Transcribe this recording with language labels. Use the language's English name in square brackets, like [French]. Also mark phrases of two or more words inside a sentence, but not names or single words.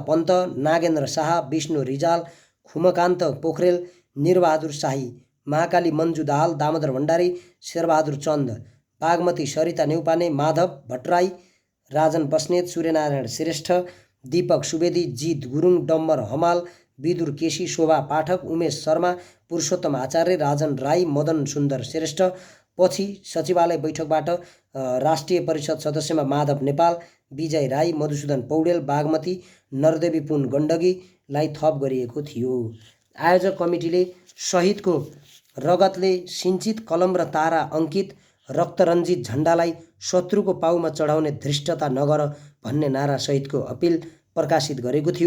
[Nepali] पन्त, नागेन्द्र शाह, विष्णु रिजाल, खुमकान्त पोखरेल, निरबहादुर शाही, महाकाली मन्जु दाहाल, दामोदर भण्डारी, शेरबहादुर चन्द, बागमती सरिता नेउपाने, माधव भट्टराई, राजन बस्नेत, सूर्यनारायण श्रेष्ठ, दीपक सुवेदी, जित गुरुङ, डम्बर हमाल, विदुर केसी, शोभा पाठक, उमेश शर्मा, पुरुषोत्तम आचार्य, राजन राई, मदन सुन्दर श्रेष्ठ। पछि सचिवालय बैठकबाट राष्ट्रिय परिषद सदस्यमा माधव नेपाल, विजय राई, मधुसूदन पौडेल, बागमती, नरदेवी पुन गण्डकीलाई थप गरिएको थियो। आयोजक कमिटीले सहितको रगतले सिञ्चित कलम र तारा अङ्कित रक्तरञ्जित झन्डालाई शत्रुको पाउमा चढाउने धृष्टता नगर भन्ने नारासहितको अपिल प्रकाशित गरेको थियो।